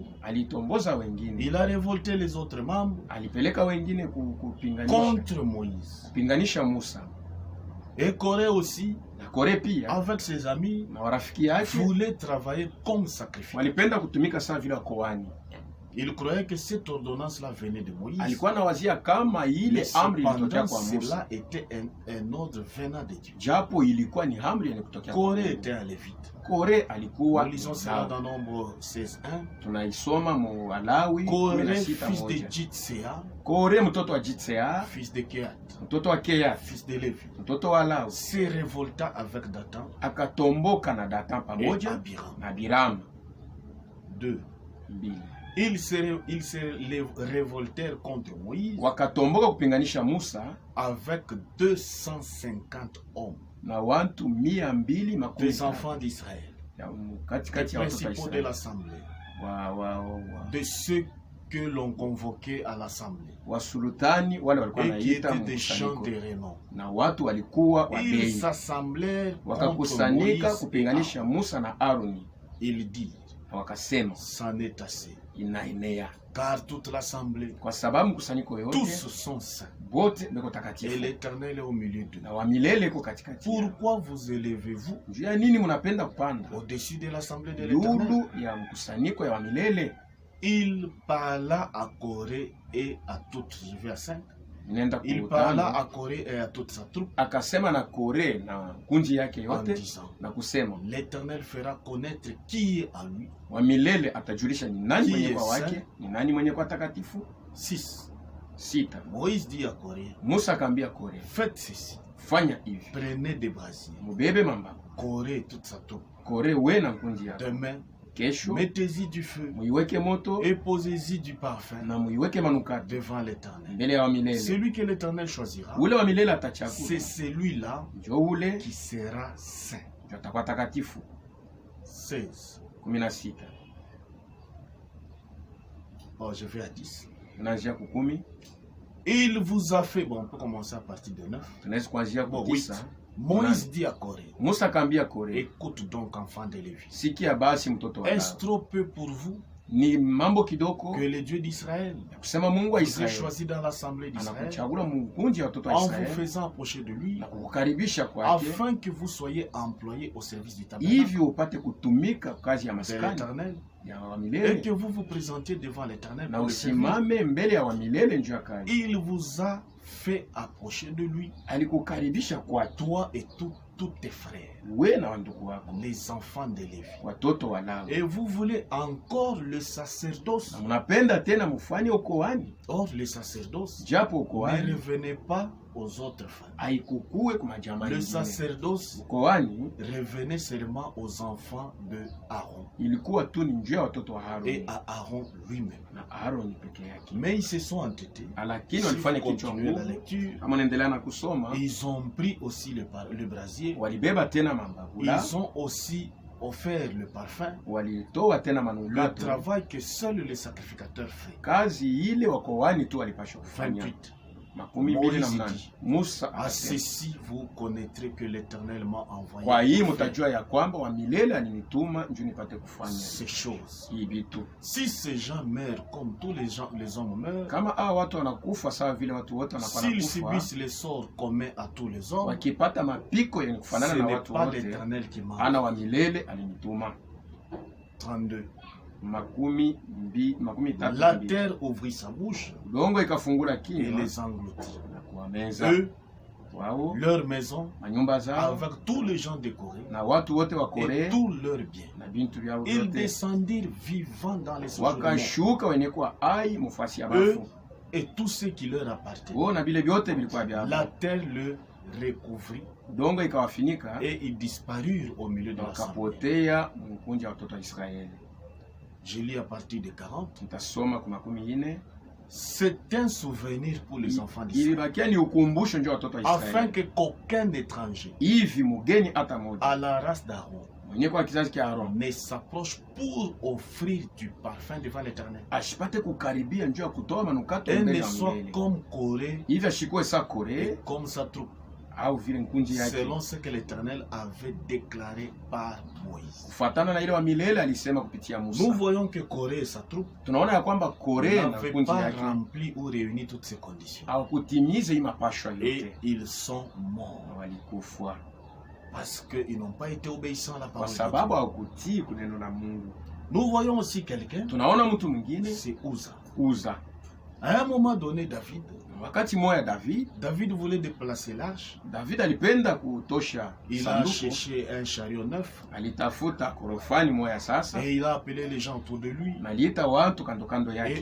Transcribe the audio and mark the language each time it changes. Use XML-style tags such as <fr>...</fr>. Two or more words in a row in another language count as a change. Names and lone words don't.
<fr>Il a révolté les autres membres contre Moïse. Et Corée aussi, avec ses amis, voulait travailler comme sacrificateur. Il croyait que cette ordonnance-là venait de Moïse.</fr> <sw>Alikuwa anawazia kama ile amri ilitokea kwa</sw> <fr>Cela</fr> <sw>Musa.</sw> <fr>était un ordre venant de Dieu.</fr> <sw>Japo ilikuwa ni amri yenye kutokea kwa</sw> <fr>Coré</fr> <sw>Mungu.</sw> <fr>était un lévite.</fr> <sw>Kore alikuwa</sw> <fr>Nous lisons cela dans Nombre 16:1.</fr> <sw>tunaisoma mu Walawi</sw> <fr>Coré,</fr> <sw>16:1.</sw> <fr>fils de Jitsea,</fr> <sw>Kore mtoto wa Jitsea,</sw> <fr>fils de Kehat,</fr> <sw>mtoto wa Keya,</sw> <fr>fils de Lévi,</fr> <sw>mtoto wa Lawi,</sw> <fr>se révolta avec Dathan</fr> <sw>akatomboka na Datan</sw> <fr>et</fr> <sw>pamoja</sw> <fr>Abiram.</fr> <sw>na Biram.</sw> <fr>2.</fr> <sw>2.</sw> <fr>Ils se révoltèrent contre Moïse</fr> <sw>Wakatomboka kupinganisha Musa</sw> <fr>avec 250 hommes,</fr> <sw>na watu 250</sw> <fr>des enfants d'Israël,</fr> <sw>katikati</sw> <fr>les</fr> <sw>ya watoto wa</sw> <fr>principaux de</fr> <sw>Israeli.</sw> <fr>l'assemblée, de ceux que l'on convoquait à l'assemblée,</fr> <sw>Wasultani wale walikuwa</sw> <fr>et qui</fr> <sw>naita</sw> <fr>étaient des gens</fr> <sw>mkusanyiko,</sw> <fr>de renom.</fr> <sw>na watu walikuwa</sw> <fr>Ils</fr> <sw>wabei,</sw> <fr>s'assemblèrent contre</fr> <sw>wakakusanyika</sw> <fr>Moïse.</fr> <sw>kupinganisha Musa na Aroni,</sw> <fr>Il dit,</fr> <sw>na wakasema</sw> <fr>c'en est assez,</fr> <sw>inaenea,</sw> <fr>car toute l'assemblée,</fr> <sw>kwa sababu mkusanyiko yote</sw> <fr>tous sont saints,</fr> <sw>bote beko</sw> <fr>et</fr> <sw>takatifu</sw> <fr>l'Éternel est au milieu d'eux.</fr> <sw>na wa milele iko katikati yao.</sw> <fr>Pourquoi vous élevez-vous</fr> <sw>Juu ya nini mnapenda kupanda</sw> <fr>au-dessus de l'assemblée de l'Éternel?</fr> <sw>yulu ya mkusanyiko ya wa milele?</sw> <fr>Il parla à Corée et à toute, je vais à 5.</fr> <sw>Nenda</sw> <fr>Il parla</fr> <sw>kutano,</sw> <fr>à Corée et à toute sa troupe</fr> <sw>akasema na Kore na kunji yake</sw> <fr>en</fr> <sw>yote</sw> <fr>disant,</fr> <sw>na kusema</sw> <fr>l'Éternel fera connaître qui est à lui.</fr> <sw>wa milele atajulisha ni nani</sw> <fr>Qui</fr> <sw>mwenye</sw> <fr>est</fr> <sw>kwa wake,</sw> <fr>saint?</fr> <sw>ni nani mwenye kwa takatifu.</sw> <fr>6.</fr> <sw>6.</sw> <fr>Moïse dit à Corée,</fr> <sw>Musa akaambia Kore,</sw> <fr>faites ceci,</fr> <sw>fanya hivi,</sw> <fr>prenez des brasiers,</fr> <sw>mubebe mamba.</sw> <fr>Corée et toute sa troupe.</fr> <sw>Kore we na kunji yake,</sw> <fr>Demain,</fr> <sw>kesho</sw> <fr>mettez-y du feu</fr> <sw>muiweke moto</sw> <fr>et posez-y du parfum</fr> <sw>na muiweke manukato</sw> <fr>devant l'Éternel.</fr> <sw>mbele ya wa milele.</sw> <fr>Celui que l'Éternel choisira,</fr> <sw>Ule wa milele</sw> <fr>c'est</fr> <sw>atachagua,</sw> <fr>celui-là</fr> <sw>njo ule</sw> <fr>qui sera saint.</fr> <sw>njo atakuwa takatifu.</sw> <fr>16.</fr> <sw>16.</sw> <fr>Oh, je vais à 10.</fr> <sw>Tunaanzia ku 10,</sw> <fr>Il vous a fait, bon, on peut commencer à partir de 9.</fr> <sw>tunaweza kuanzia ku</sw> <fr>Bon,</fr> <sw>9.</sw> <fr>Moïse dit à Corée,</fr> <sw>Musa akaambia Kore,</sw> <fr>écoute donc enfant de Lévi.</fr> <sw>sikia basi mtoto wa</sw> <fr>Est-ce</fr> <sw>Lawi,</sw> <fr>trop peu pour vous</fr> <sw>ni mambo kidogo</sw> <fr>que le Dieu d'Israël</fr> <sw>kusema Mungu wa</sw> <fr>vous ait</fr> <sw>Israeli</sw> <fr>choisi dans l'assemblée d'Israël</fr> <sw>anakuchagula mkunji wa watoto wa</sw> <fr>en vous</fr> <sw>Israeli</sw> <fr>faisant approcher de lui</fr> <sw>na kukukaribisha kwake</sw> <fr>afin que vous soyez employés au service du tabernacle</fr> <sw>hivi upate kutumika kazi ya</sw> <fr>de</fr> <sw>maskani</sw> <fr>l'Éternel</fr> <sw>ya wa</sw> <fr>et</fr> <sw>milele</sw> <fr>que vous vous présentiez devant l'Éternel</fr> <sw>na</sw> <fr>pour le servir.</fr> <sw>usimame mbele ya wa milele njoo ya kazi.</sw> <fr>Il vous a fait approcher de lui,</fr> <sw>Alikukaribisha kwake</sw> <fr>toi et tous tes frères,</fr> <sw>we na wandugu wako</sw> <fr>les enfants de Lévi.</fr> <sw>watoto wa Lawi,</sw> <fr>Et vous voulez encore le sacerdoce.</fr> <sw>na mnapenda tena mfanye ukoani,</sw> <fr>Or, le sacerdoce</fr> <sw>japo</sw> <fr>ne</fr> <sw>ukoani</sw> <fr>revenait pas aux autres femmes.</fr> <sw>haikukue kwa majamaa</sw> <fr>Le</fr> <sw>mengine.</sw> <fr>sacerdoce</fr> <sw>Ukoani</sw> <fr>revenait seulement aux enfants de Aaron</fr> <sw>ilikuwa tu ni njia ya watoto wa</sw> <fr>et</fr> <sw>Haroni</sw> <fr>à Aaron lui-même.</fr> <sw>na Haroni peke yake,</sw> <fr>Mais ils se sont entêtés.</fr> <sw>lakini</sw> <fr>Si</fr> <sw>walifanya</sw> <fr>vous</fr> <sw>kichwa</sw> <fr>continuez la</fr> <sw>ngumu.</sw> <fr>lecture,</fr> <sw>Kama naendelea na kusoma,</sw> <fr>ils ont pris aussi le brasier.</fr> <sw>walibeba tena mambavula,</sw> <fr>Ils ont aussi offert le parfum.</fr> <sw>walitoa tena</sw> <fr>Le</fr> <sw>manukato,</sw> <fr>travail que seul le sacrificateur fait.</fr> <sw>kazi ile wakoani tu walipashwa kufanya.</sw> <fr>28.</fr> <sw>28. Musa</sw> <fr>À</fr> <sw>akasema,</sw> <fr>ceci, vous connaîtrez que l'Éternel m'a envoyé</fr> <sw>kwa hii</sw> <fr>pour faire</fr> <sw>mtajua ya kwamba wa milele alinituma njoo nipate kufanya</sw> <fr>ces choses.</fr> <sw>hii vitu.</sw> <fr>Si ces gens meurent comme tous les hommes meurent,</fr> <sw>Kama hao watu wanakufa sawa vile watu wote wanakuwa</sw> <fr>s'ils</fr> <sw>nakufa,</sw> <fr>subissent les sorts communs à tous les hommes,</fr> <sw>wakipata mapiko yenye</sw> <fr>ce</fr> <sw>kufanana na</sw> <fr>n'est</fr> <sw>watu</sw> <fr>pas</fr> <sw>wote,</sw> <fr>l'Éternel qui m'a</fr> <sw>ana</sw> <fr>envoyé.</fr> <sw>wa milele alinituma.</sw> <fr>32.</fr> <sw>32.</sw> <fr>La terre ouvrit sa bouche</fr> <sw>Udongo ikafungula</sw> <fr>et</fr> <sw>kinywa</sw> <fr>les engloutit.</fr> <sw>na kuwameza</sw> <fr>Eux,</fr> <sw>wao</sw> <fr>leur maison,</fr> <sw>manyumba zao</sw> <fr>avec tous les gens décorés</fr> <sw>na watu wote wa</sw> <fr>et</fr> <sw>Korea</sw> <fr>tous leurs biens.</fr> <sw>na bintu vyao</sw> <fr>Ils</fr> <sw>vyote,</sw> <fr>descendirent vivants dans les séjours</fr> <sw>wakashuka wenye kuwa ai mufasi ya</sw> <fr>eux</fr> <sw>bafu</sw> <fr>et tout ce qui leur appartenait.</fr> <sw>wao na vile vyote vilikuwa vyao.</sw> <fr>La terre le recouvrit</fr> <sw>Udongo ikawafinika</sw> <fr>et ils disparurent au milieu de l'assemblée.</fr> <sw>wakapotea mkunja wa watoto wa Israeli.</sw> <fr>Je lis à partir de 40.</fr> <sw>Nitasoma kwa 40.</sw> <fr>C'est un souvenir pour les enfants d'Israël,</fr> <sw>Ilibakia ni ukumbusho njoo watoto wa</sw> <fr>afin</fr> <sw>Israeli,</sw> <fr>que qu'aucun étranger</fr> <sw>hivi mugeni hata moja</sw> <fr>à la race d'Aaron</fr> <sw>mwenye kwa kizazi cha Aaron</sw> <fr>ne s'approche pour offrir du parfum devant l'Éternel</fr> <sw>ashipate kukaribia njoo ya kutoa manukato</sw> <fr>et</fr> <sw>mbele</sw> <fr>ne</fr> <sw>ya</sw> <fr>soit</fr> <sw>milele,</sw> <fr>comme Corée</fr> <sw>hivi ashikue sa</sw> <fr>et</fr> <sw>Kore</sw> <fr>comme sa troupe,</fr> <sw>au vile nkunji yake,</sw> <fr>selon ce que l'Éternel avait déclaré par Moïse.</fr> <sw>kufuatana na ile wa milele alisema kupitia</sw> <fr>Nous</fr> <sw>Musa.</sw> <fr>voyons que Corée et sa troupe</fr> <sw>Tunaona ya kwamba Kore na</sw> <fr>n'avaient</fr> <sw>nkunji</sw> <fr>pas</fr> <sw>yake</sw> <fr>rempli ou réuni toutes ces conditions.</fr> <sw>hawakutimiza hii mapashwa</sw> <fr>Et</fr> <sw>yote</sw> <fr>ils sont morts</fr> <sw>na walikufa</sw> <fr>parce qu'ils n'ont pas été obéissants à la</fr> <sw>kwa</sw> <fr>parole de</fr> <sw>sababu</sw> <fr>Dieu.</fr> <sw>hawakutii kuneno la Mungu.</sw> <fr>Nous voyons aussi quelqu'un,</fr> <sw>tunaona mtu mwingine,</sw> <fr>c'est Uza.</fr> <sw>Uza.</sw> <fr>À un moment donné, David voulait déplacer l'arche.</fr> <sw>David alipenda kutosha</sw> <fr>il a cherché un chariot neuf.</fr> <sw>Alitafuta korofani moya sasa.</sw> <fr>Et il a appelé les gens autour de lui.</fr> <sw>Aliita watu kando kando yake.</sw>